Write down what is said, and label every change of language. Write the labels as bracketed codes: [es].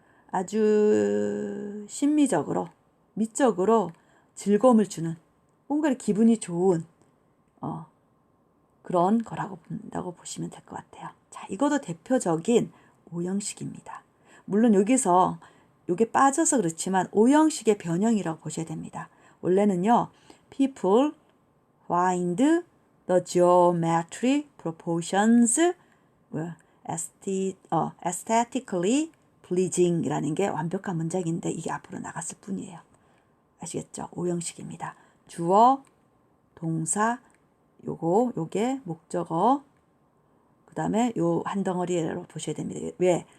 [ko] 아주 심미적으로, 미적으로 즐거움을 주는, 뭔가 기분이 좋은 그런 거라고 본다고 보시면 될 것 같아요. 자, 이것도 대표적인 5형식입니다. 물론 여기서 이게 빠져서 그렇지만 5형식의 변형이라고 보셔야 됩니다. 원래는요, [en] people find the geometric proportions aesthetically pleasing [ko] 이라는 게 완벽한 문장인데 이게 앞으로 나갔을 뿐이에요. 아시겠죠? 오형식입니다. 주어, 동사, 요게 목적어, 그 다음에 요 한 덩어리로 보셔야 됩니다. 왜?